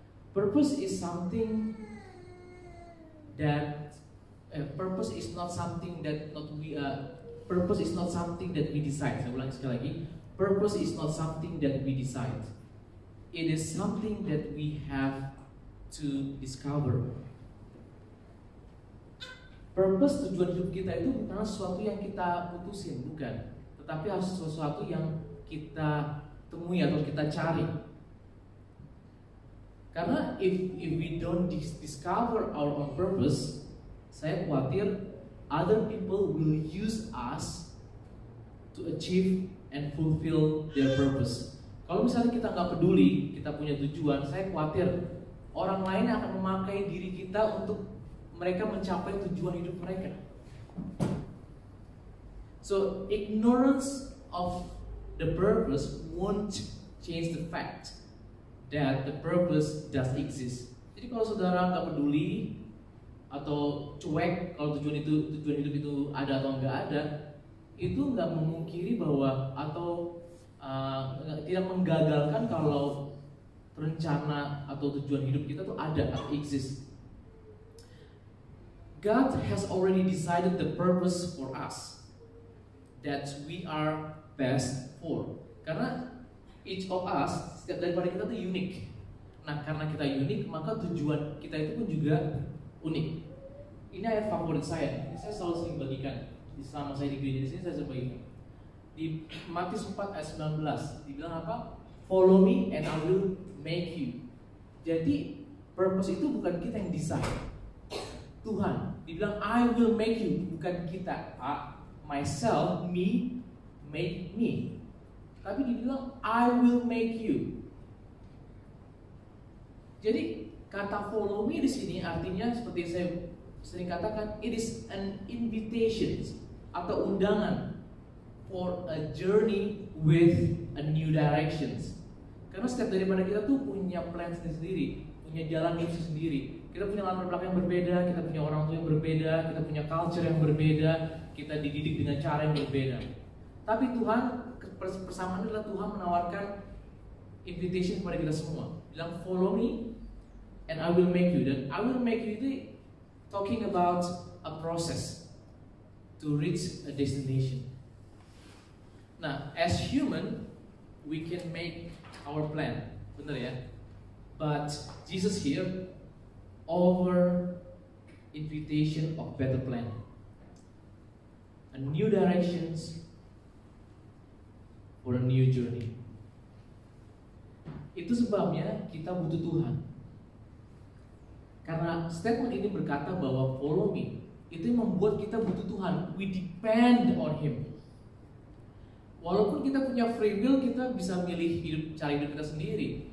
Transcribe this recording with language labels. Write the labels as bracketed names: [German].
[English] Purpose is something that purpose is not something that purpose is not something that we decide. [Indonesian] Saya ulangi sekali lagi. [English] Purpose is not something that we decide. It is something that we have to discover. [Indonesian] Purpose, tujuan hidup kita itu bukan sesuatu yang kita putusin, bukan. Tetapi harus sesuatu yang kita temui atau kita cari. [English] Karena if we don't discover our own purpose, [Indonesian] saya khawatir [English] other people will use us to achieve and fulfill their purpose. [Indonesian] Kalau misalnya kita nggak peduli, kita punya tujuan, saya khawatir orang lain akan memakai diri kita untuk mereka mencapai tujuan hidup mereka. [English] So ignorance of the purpose won't change the fact that the purpose does exist. [Indonesian] Jadi kalau saudara nggak peduli atau cuek kalau tujuan hidup itu ada atau nggak ada, itu nggak memungkiri bahwa atau tidak menggagalkan kalau rencana atau tujuan hidup kita tuh ada atau exist. [English] God has already decided the purpose for us that we are best for. [Indonesian] Karena [English] each of us, [Indonesian] setiap daripada kita tuh unik. Nah, karena kita unik, maka tujuan kita itu pun juga unik. Ini ayat favorit saya. Ini saya selalu sering bagikan. Selama saya di gereja di sini saya sering bagikan. Di Matius 4 ayat 19 dibilang apa? [English] Follow me and I will make you. [Indonesian] Jadi purpose itu bukan kita yang design. Tuhan dibilang [English] I will make you, [Indonesian] bukan kita. [English] Myself, me, make me. [Indonesian] Tapi dibilang [English] I will make you. [Indonesian] Jadi kata follow me di sini artinya seperti saya sering katakan, [English] it is an invitation [Indonesian] atau undangan [English] for a journey with a new directions. [Indonesian] Karena setiap daripada kita tuh punya plan sendiri, punya jalan hidup sendiri. Kita punya latar belakang yang berbeda, kita punya orang tua yang berbeda, kita punya culture yang berbeda, kita dididik dengan cara yang berbeda. Tapi Tuhan, persamaan adalah Tuhan menawarkan invitation kepada kita semua. [English] Bilang follow me and I will make you. Dan I will make you itu talking about a process to reach a destination. Nah, as human, we can make our plan, [Indonesian] benar ya? [English] But Jesus here offer invitation of better plan, a new directions for a new journey. [Indonesian] Itu sebabnya kita butuh Tuhan. Karena statement ini berkata bahwa [English] follow me, [Indonesian] itu yang membuat kita butuh Tuhan. [English] We depend on Him. [Indonesian] Walaupun kita punya free will, kita bisa milih cara hidup kita sendiri.